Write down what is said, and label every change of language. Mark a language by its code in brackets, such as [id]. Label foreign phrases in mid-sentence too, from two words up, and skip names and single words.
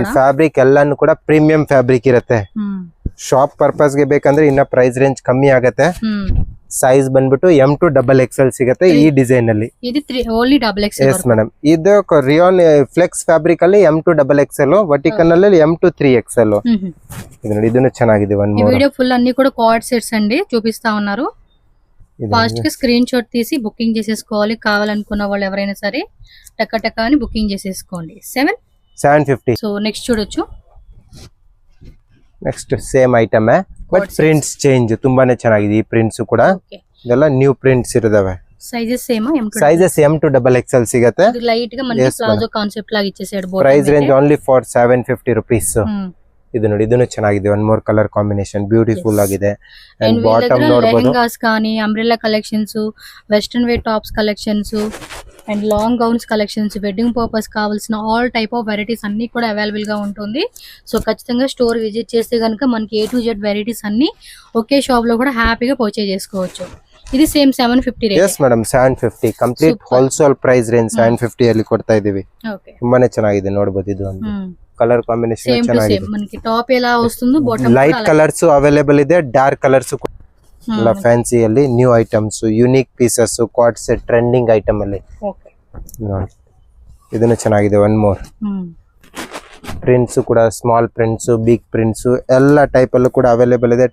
[en] and fabric [kn] ಎಲ್ಲಾನು ಕೂಡ [en] premium fabric [kn] ಇರುತ್ತೆ. [en] shop purpose [kn] ಗೆ ಬೇಕಂದ್ರೆ ಇನ್ನ [en] price range [kn] ಕಮ್ಮಿ ಆಗುತ್ತೆ. ಸೈಜ್ ಬಂದ್ಬಿಟ್ಟು [en] M to XXL [kn] ಸಿಗುತ್ತೆ ಈ ಡಿಸೈನ್ ಅಲ್ಲಿ. ಇದು [en] only double XL. yes madam, [kn] ಇದು [en] rayon flex fabric [kn] ಅಲ್ಲಿ [en] M to XXL, [kn] ವರ್ಟಿಕಲ್ ಅಲ್ಲಿ [en] M to 3XL. [kn] ಇದು ನೋಡಿ, ಇದನ್ನು ಚೆನ್ನಾಗಿದೆ. [te] ఈ వీడియో ఫుల్ అన్ని కూడా [en] cord sets [te] అండి చూపిస్తా ఉన్నారు. ఫాస్ట్ గా [en] screen shot [te] తీసి బుకింగ్ చేసేసుకోవాలి. కావాలనుకున్న వాళ్ళు ఎవరైనా సరే టక అని బుకింగ్ చేసేసుకోండి. 750. సో నెక్స్ట్ చూడొచ్చు. [en] next same item but prints change. [kn] ತುಂಬಾನೇ ಚೆನ್ನಾಗಿದೆ ಈ ಪ್ರಿಂಟ್ಸ್ ಕೂಡ. ಇದೆಲ್ಲ [en] new prints [kn] ಇರುತ್ತವೆ. [en] sizes same sizes M to XXL [kn] సిగతే. [te] ఇది లైట్ గా మనకి [en] palazzo concept [te] లాగా ఇచ్చేసాడు. [en] price range only for 750 rupees. [kn] ಇದು ನೋಡಿ, ಇದನ್ನು ಚೆನ್ನಾಗಿದೆ. [en] one more color combination beautiful [kn] ಆಗಿದೆ. [en] and bottom [kn] ನೋಡಬಹುದು, [te] ಲೆಹಂಗಾಸ್ కానీ [en] umbrella collections, western wear tops collections and long gowns collections, wedding purpose [te] కావాల్సిన [en] all type of varieties [te] అన్ని కూడా అవైలబుల్ గా ఉంటుంది. సో ఖచ్చితంగా [en] store visit [te] చేస్తే గనుక మనకి [en] A to Z varieties [te] అన్ని ఒకే షాప్ లో కూడా హ్యాపీగా పర్చేజ్ చేసుకోవచ్చు. ఇది సేమ్ 750 రేట్. [en] yes madam, [kn] 750 [en] complete wholesale price range [kn] 750 ಅಲ್ಲಿ ಕೊಡ್ತಾ ಇದೀವಿ. ಓಕೆ, ತುಂಬಾನೇ ಚೆನ್ನಾಗಿದೆ ನೋಡಬಹುದು. ಇದು ಒಂದು [en] color combination [kn] ಚೆನ್ನಾಗಿದೆ. [te] మనకి ಟಾಪ್ ఎలా వస్తుందో బాటమ్ [en] light colors available [kn] ಇದೆ, [en] dark colors [kn] ಎಲ್ಲ ಫ್ಯಾನ್ಸಿ ಅಲ್ಲಿ [en] new items, unique pieces, quad set trending item [kn] ಅಲ್ಲಿ. ಓಕೆ ನೋಡಿ, ಇದನ್ನು ಚೆನ್ನಾಗಿದೆ. [en] one more prints [kn] ಕೂಡ [en] small prints, big prints [kn] ಎಲ್ಲ ಟೈಪ್ ಅಲ್ಲೂ ಕೂಡ ಅವೈಲೇಬಲ್ ಇದೆ.